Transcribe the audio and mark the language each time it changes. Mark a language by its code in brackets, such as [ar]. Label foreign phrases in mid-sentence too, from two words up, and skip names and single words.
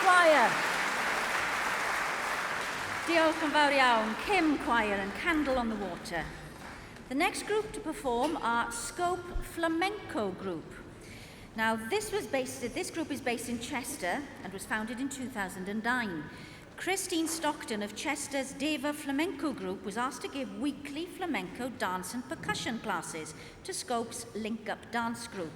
[en] Choir. [cy] Diolch yn fawr iawn, [en] Kim Choir and Candle on the Water. The next group to perform are Scope Flamenco Group. Now, this group is based in Chester and was founded in 2009. Christine Stockton of Chester's Deva Flamenco Group was asked to give weekly flamenco dance and percussion classes to Scope's Link Up Dance Group.